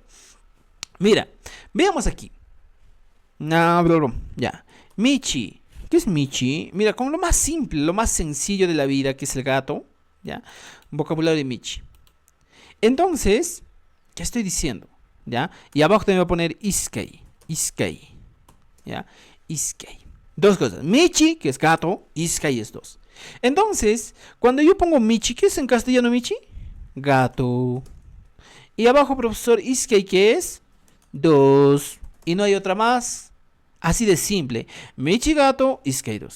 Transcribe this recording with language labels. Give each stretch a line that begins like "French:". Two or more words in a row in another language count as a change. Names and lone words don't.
Spanish: Mira, veamos aquí. No, bro, ya. Michi. ¿Qué es Michi? Mira, con lo más simple, lo más sencillo de la vida, que es el gato, ¿ya? Vocabulario de Michi. Entonces, ¿qué estoy diciendo? ¿Ya? Y abajo también voy a poner Iskay. Iskay. ¿Ya? Iskay. Dos cosas. Michi, que es gato, Iskay es dos. Entonces, cuando yo pongo Michi, ¿qué es en castellano Michi? Gato. Y abajo, profesor, Iskay, ¿qué es? Dos. Y no hay otra más. Así de simple. Michi gato, Iskay dos.